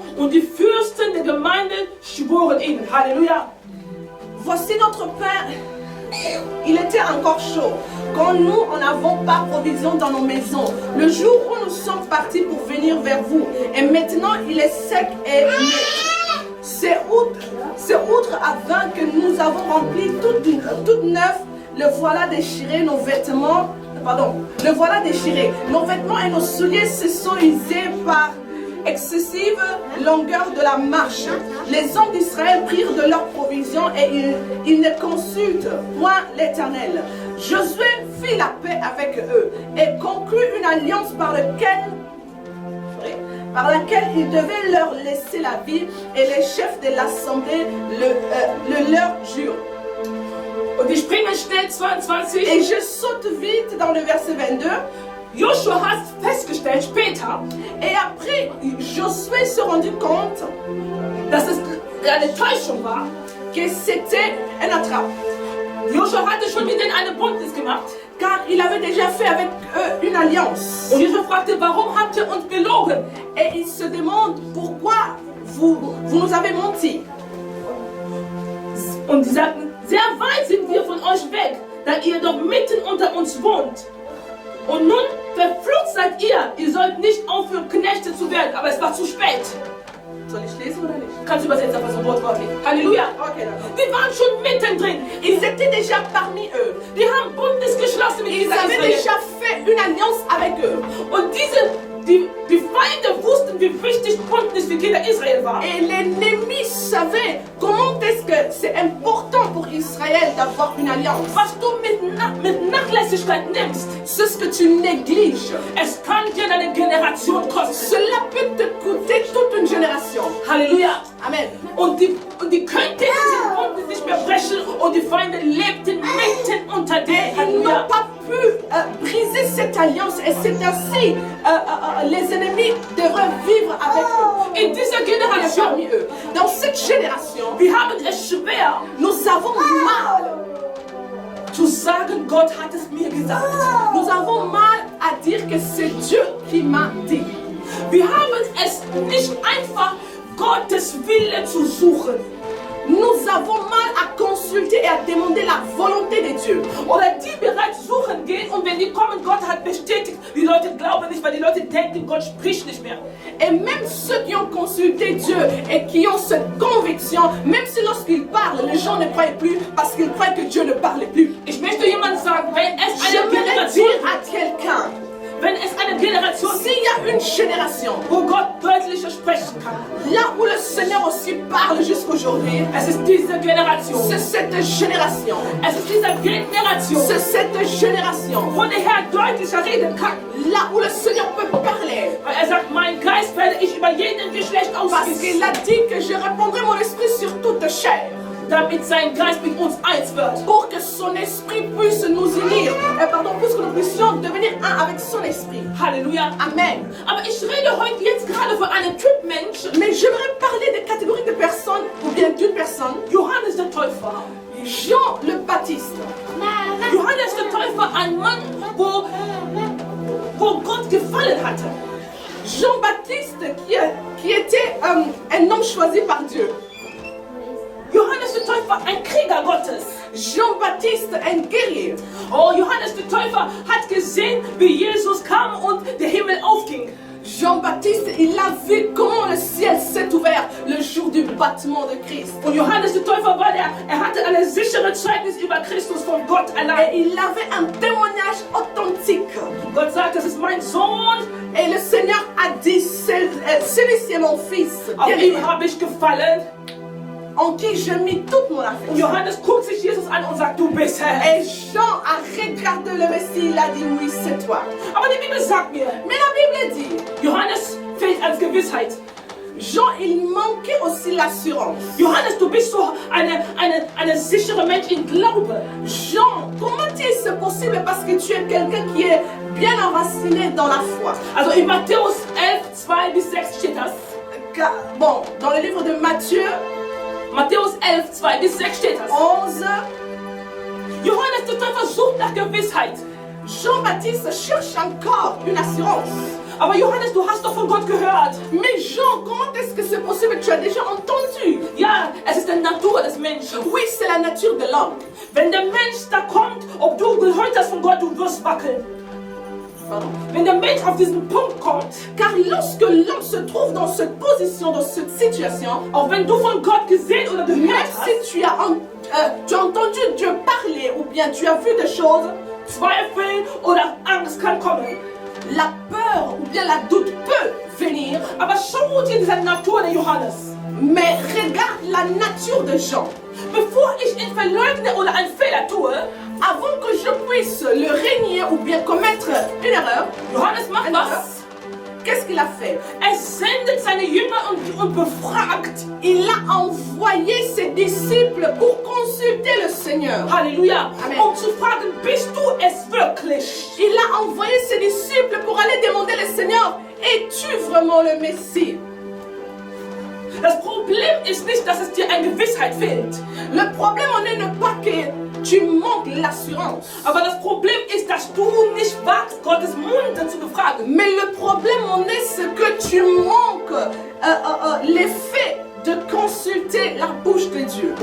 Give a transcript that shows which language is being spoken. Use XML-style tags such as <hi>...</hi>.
<de>Und die Fürsten der Gemeinde schworen ihnen. Halleluja.</de> <fr>Voici notre pain. Il était encore chaud quand nous n'avons pas provision dans nos maisons. Le jour où nous sommes partis pour venir vers vous, et maintenant il est sec et net. C'est outre avant que nous avons rempli toute neuf, le voilà déchiré, nos vêtements. Le voilà déchiré. Nos vêtements et nos souliers se sont usés par excessive longueur de la marche. Les hommes d'Israël prirent de leurs provisions et ils ne consultent point l'Éternel. Josué fit la paix avec eux et conclut une alliance par laquelle par laquelle il devait leur laisser la vie, et les chefs de l'assemblée le leur jurent.</fr> <de>Und wir springen schnell 22.</de> <fr>Et je saute vite dans le verset 22.</fr> <de>Joshua hat festgestellt später,</de> <fr>Et après, Josué se rendit compte</fr> <de>dass es eine Täuschung war.</de> <fr>que c'était un attrape.</fr> <de>Joshua hatte schon mit denen eine Bündnis gemacht.</de> <fr>Car il avait déjà fait avec eux une alliance.</fr> <de>Und Joshua fragte, warum habt ihr uns belogen?</de> <fr>Et il se demande pourquoi vous nous avez menti.</fr> <de>Und sie sagten, sehr weit sind wir von euch weg, da ihr doch mitten unter uns wohnt. Und nun verflucht seid ihr, ihr sollt nicht aufhören, Knechte zu werden, aber es war zu spät. Soll ich lesen oder nicht? Kannst du übersetzen, aber so wortwörtlich. Halleluja.</de> <fr>Ok, d'accord.</fr> <de>Die waren schon mittendrin.</de> <fr>Ils étaient déjà parmi eux.</fr> <de>Die haben Bundes geschlossen mit</de> <fr>Ils</fr> <de>Israel.</de> <fr>avaient déjà fait une alliance avec eux.</fr> <de>Und die Feinde wussten, wie wichtig Bündnis für Kinder Israel war.</de> <fr>Et l'ennemi savait comment est-ce que c'est important pour Israël d'avoir une alliance.</fr> <de>Was du mit Nachlässigkeit nimmst,</de> <fr>C'est ce que tu négliges.</fr> <de>es kann dir eine Generation kosten.</de> <fr>Cela peut te coûter toute une génération. Halleluja. Amen.</fr> <de>Und die könnten diesen Bündnis nicht mehr brechen und die Feinde lebten mitten unter</de> <fr>Et</fr> <de>denen.</de> <fr>ils Halleluja. n'ont pas pu briser cette alliance. Et c'est ainsi les ennemis devraient vivre avec eux.</fr> <de>In dieser</de> <fr>Et</fr> <de>Generation,</de> <fr>parmi eux. Dans cette génération,</fr> <de>wir haben es schwer</de> <fr>nous avons mal.</fr> <de>zu sagen, Gott hat es mir gesagt.</de> <fr>Nous avons mal à dire que c'est Dieu qui m'a dit.</fr> <de>Wir haben es nicht einfach, Gottes Wille zu suchen.</de> <fr>Nous avons mal à consulter et à demander la volonté de Dieu.</fr> <de>Oder die bereits suchen gehen und wenn die kommen, Gott hat bestätigt. Die Leute glauben nicht, weil die Leute denken, Gott spricht nicht mehr.</de> <fr>Et même ceux qui ont consulté Dieu et qui ont cette conviction, même si lorsqu'ils parlent, les gens ne croient plus parce qu'ils croient que Dieu ne parle plus.</fr> <de>Ich möchte jemand sagen, wenn es eine</de> <fr>J'aimerais</fr> <de>Generation,</de> <fr>dire à quelqu'un, s'il s'il y a une génération</fr> <de>wo Gott deutlicher sprechen kann,</de> <fr>là où le Seigneur aussi parle jusqu'aujourd'hui,</fr> <de>es ist diese Generation.</de> <fr>c'est cette génération.</fr> <de>Es ist diese Generation,</de> <fr>C'est cette génération.</fr> <de>wo der Herr deutlicher reden kann.</de> <fr>Là où le Seigneur peut parler.</fr> <de>Weil sagt, mein Geist werde ich über jeden Geschlecht</de> <fr>Parce qu'il</fr> <de>ausgießen,</de> <fr>a dit que je répandrai mon esprit sur toute chair.</fr> <de>damit sein Geist mit uns eins wird.</de> <fr>Pour que son esprit puisse nous unir. Pour que nous puissions devenir un avec son esprit. Halleluja. Amen.</fr> <de>Aber ich rede heute jetzt gerade von einem Typ Mensch,</de> <fr>Mais j'aimerais parler de catégories de personnes, ou bien d'une personne,</fr> <de>Johannes der Täufer.</de> <fr>Jean le Baptiste.</fr> <de>Johannes der Täufer, ein Mann, wo Gott gefallen hatte.</de> <fr>Jean-Baptiste qui était un homme choisi par Dieu.</fr> <de>Johannes der Täufer, ein Krieger Gottes.</de> <fr>Jean-Baptiste, un guerrier.</fr> <de>Oh, Johannes der Täufer hat gesehen, wie Jesus kam und der Himmel aufging.</de> <fr>Jean-Baptiste, il a vu comment le ciel s'est ouvert le jour du battement de Christ.</fr> <de>Und Johannes der Täufer war er hatte eine sichere Zeugnis über Christus von Gott</de> <fr>Et</fr> <de>allein.</de> <fr>il avait un témoignage authentique.</fr> <de>Gott sagt, das ist mein Sohn,</de> <fr>Et le Seigneur a dit, celui-ci est mon fils,</fr> <de>auf</de> <fr>bien-aimé,</fr> <de>ihm habe ich gefallen.</de> <fr>en qui je mis toute mon</fr> <de>Und</de> <fr>affection.</fr> <de>Johannes guckt sich Jesus an und sagt, du bist Herr.</de> <fr>Et Jean a regardé le Messie, il a dit, oui, c'est toi.</fr> <de>Aber die Bibel sagt mir,</de> <fr>Mais la Bible dit,</fr> <de>Johannes fehlt als Gewissheit.</de> <fr>Jean, il manquait aussi l'assurance.</fr> <de>Johannes, du bist so eine sichere Mensch in Glaube.</de> <fr>Jean, comment est-ce possible? Parce que tu es quelqu'un qui est bien enraciné dans la foi.</fr> <de>Also in Matthäus 11, 2 bis 6 steht das.</de> <fr>Bon, dans le livre de Matthieu</fr> <de>Matthäus 11, 2 bis 6 steht das. 11, Johannes der Täufer sucht nach Gewissheit.</de> <fr>Jean-Baptiste cherche encore une assurance.</fr> <de>Aber Johannes, du hast doch von Gott gehört.</de> <fr>Mais Jean, comment est-ce que c'est possible? Tu as déjà entendu.</fr> <de>Ja, es ist die Natur des Menschen.</de> <fr>Oui, c'est la nature de l'homme.</fr> <de>Wenn der Mensch da kommt, ob du gehört hast von Gott, du wirst wackeln. Wenn der Mensch auf diesen Punkt kommt,</de> <fr>Car lorsque l'homme se trouve dans cette position, dans cette situation,</fr> <de>auch wenn du von Gott gesehen oder</de> <fr>même</fr> <de>gehört hast,</de> <fr>si tu as entendu Dieu parler ou bien tu as vu des choses,</fr> <de>Zweifel oder Angst kann kommen.</de> <fr>la peur ou bien la doute peut venir.</fr> <de>Aber schau dir diese Natur der Johannes.</de> <fr>Mais regarde la nature de Jean.</fr> <de>Bevor ich ihn verleugne oder einen Fehler tue,</de> <fr>Avant que je puisse le régner ou bien commettre une erreur,</fr> <de>Johannes macht was?</de> <fr>qu'est-ce qu'il a fait?</fr> <de>Er sendet seine Jünger und befragt.</de> <fr>Il a envoyé ses disciples pour consulter le Seigneur. Halleluja. Amen.</fr> <de>Um zu fragen, bist du es wirklich?</de> <fr>Il a envoyé ses disciples pour aller demander au Seigneur, es-tu vraiment le Messie?</fr> <de>Das Problem ist nicht, dass es dir an Gewissheit fehlt.</de> <fr>Le problème en est ne pas que tu manques l'assurance.</fr> <de>Aber das Problem ist, dass du nicht wagst, Gottes Munde zu befragen.</de> <fr>Mais le problème en est ce que tu manques l'effet de consulter la bouche de Dieu.</fr>